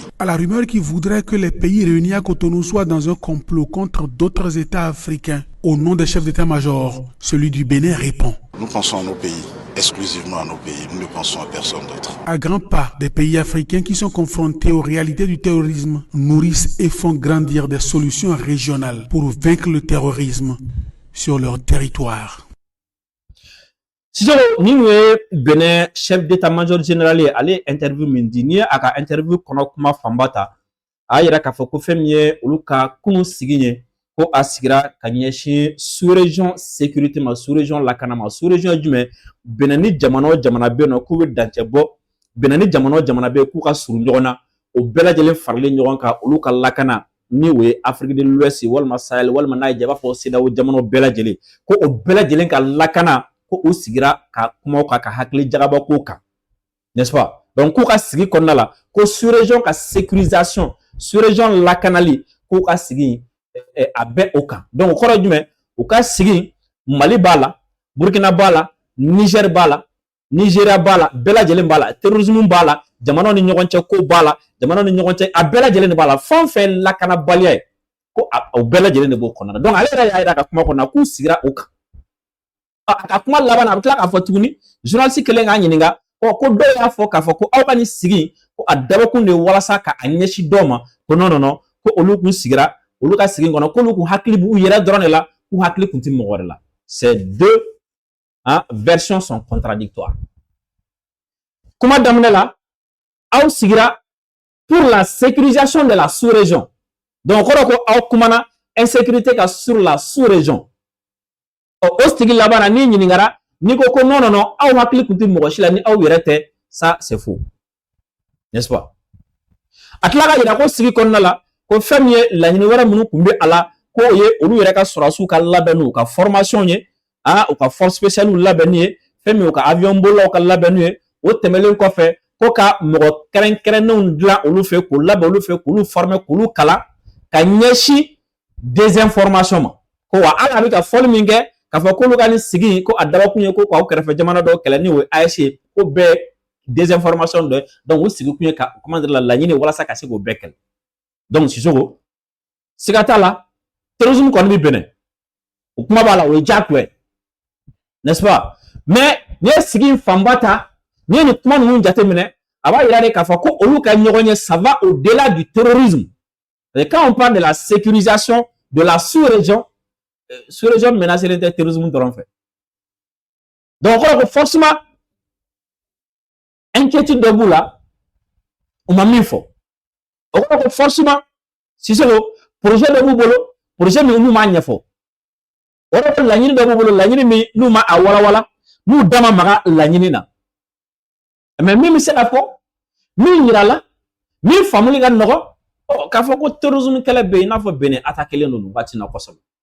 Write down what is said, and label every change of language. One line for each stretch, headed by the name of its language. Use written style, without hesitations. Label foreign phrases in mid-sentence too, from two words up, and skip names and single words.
French: À la rumeur qui voudrait que les pays réunis à Cotonou soient dans un complot contre d'autres États africains, au nom des chefs d'état-major, celui du Bénin répond. Nous pensons à nos pays, exclusivement à nos pays, nous ne pensons à personne d'autre. À grands pas, des pays africains qui sont confrontés aux réalités du terrorisme nourrissent et font grandir des solutions régionales pour vaincre le terrorisme sur leur territoire.
Bambara: Sisoko ni Benin
French: chef d'état-major général
Bambara: ye ale interview min di ni a ka interview kɔnɔ kuma fanba ta a yɛrɛ k'a fɔ ko fɛn min ye olu ka kunun sigi ye ko a sigira ka ɲɛsin
French: sous-région sécurité
Bambara: ma sous-région lakana ma sous-région ye jumɛn Benin ni jamana o jamana bɛ yen nɔ k'u bɛ dancɛ bɔ Benin ni jamana o jamana bɛ yen k'u ka surun ɲɔgɔn na o bɛɛ lajɛlen faralen ɲɔgɔn kan olu ka lakana ni o ye
French: Afrique de l'Ouest
Bambara: walima Sahel walima n'a ye i b'a fɔ CEDEAO jamanaw bɛɛ lajɛlen ko o bɛɛ lajɛlen ka lakana ko u sigira ka kuma ka hakili jagabɔ ko kan
French: n'est-ce pas
Bambara: donc k'u ka sigi kɔnɔna la ko sous-région ka sécurisation sous-région lakanali k'u ka sigi a bɛ o kan donc o kɔrɔ jumɛn u ka sigi Mali b'a la Burkina b'a la Niger b'a la Nigeria b'a la bɛɛ lajɛlen b'a la terrorisme b'a la jamanaw ni ɲɔgɔn cɛ ko b'a la jamanaw ni ɲɔgɔn cɛ a bɛɛ lajɛlen de b'a la fɛn o fɛn lakanabaliya ye ko o bɛɛ lajɛlen de b'o kɔnɔna na donc ale yɛrɛ y'a yira ka kuma kɔnɔna k'u sigira o kan a kuma laban a bɛ tila k'a fɔ tuguni journaliste kelen k'a ɲininka ko dɔw y'a fɔ k'a fɔ ko aw ka nin sigi ko a dabɔkun de ye walasa ka a ɲɛsin dɔw ma ko
French: non non non
Bambara: ko olu kun sigira olu ka sigi kɔnɔ k'olu kun hakili b'u yɛrɛ dɔrɔn de la k'u hakili kun tɛ mɔgɔ wɛrɛ la
French: ces deux versions sont contradictoires
Bambara: kuma daminɛ la aw sigira
French: pour la sécurisation de la sous-région
Bambara: donc kɔrɔ ko aw kumana insécurité ka
French: sur la sous-région
Bambara: o sigi laban na ni ɲininkara ni ko ko
French: non non non
Bambara: aw hakili kun tɛ mɔgɔ si la ni aw yɛrɛ tɛ
French: ça c'est faux n'est-ce pas
Bambara: a tila ka yira ko sigi kɔnɔna la ko fɛn min ye laɲini wɛrɛ minnu kun bɛ a la ko o ye olu yɛrɛ ka sɔrɔdasiw ka labɛnni u ka formation ye u ka
French: force spéciale
Bambara: labɛnni ye fɛn min u ka avion bolilaw ka labɛnni ye o tɛmɛlen kɔfɛ ko ka mɔgɔ kɛrɛnkɛrɛnnenw dilan olu fɛ k'u labɛn olu fɛ k'olu former k'olu kalan ka ɲɛsin désinformation ma ko wa ala bi ka fol min kɛ ka fɔ ko ka ni sigi ko a dabakun ye ko k'aw kɛrɛfɛ jamana dɔw kɛlɛ ni o AES ko bɛɛ désinformation dɔ donc o sigi kun ye ka
French: comment dire
Bambara: la laɲini walasa ka se k'o bɛɛ kɛlɛ donc Sisoko siga t'a la terrorisme kɔni bi Benin o kuma b'a la o ye diyagoya ye
French: n'est-ce pas
Bambara: mais ni ye sigi fanba ta ni ye nin kuma ninnu jateminɛ a b'a yira de k'a fɔ ko olu ka ɲɔgɔn
French: ye ça va au-delà du terrorisme et quand on parle de la sécurisation de la sous-région menacée de terrorisme
Bambara: dɔrɔn fɛ
French: donc o forcément
Bambara: inquiétude dɔ b'u la o ma min fɔ o kɔrɔ ko forcément Sisoko projet dɔ b'u bolo projet min n'u m'a ɲɛfɔ o kɔrɔ ko laɲini dɔ b'u bolo laɲini min n'u ma a walawala n'u da ma maga laɲini na mais min bɛ se ka fɔ min yira la min faamuli ka nɔgɔ k'a fɔ ko terrorisme kɛlɛ bɛ yen i n'a fɔ Benin attaqué len don nin waati in na kosɛbɛ